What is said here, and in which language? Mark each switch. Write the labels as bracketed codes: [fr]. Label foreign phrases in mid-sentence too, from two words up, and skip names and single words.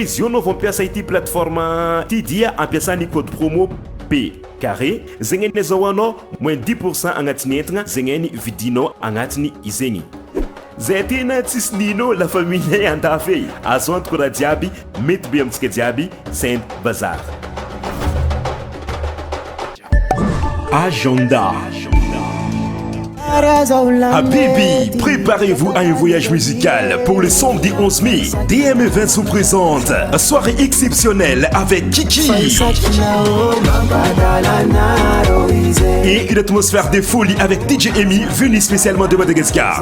[mg] izy io no fampiasa ity plateforme ty dia ampiasany [fr] code promo P carré [mg] zegny ny azahoanao [fr] moins 10% [mg] agnatin'ny entagna zegny ny vidinao agnatiny izegny zay tena tsisy nino [fr] la famille [mg] andafy azo antoko raha jiaby mety be amintsika jiaby Sainte Bazary Agenda Habibi, [fr] préparez-vous à un voyage musical pour le samedi 11 mai. DM Events vous présente soirée exceptionnelle avec Kiki et une atmosphère de folie avec DJ Emi venu spécialement de Madagascar.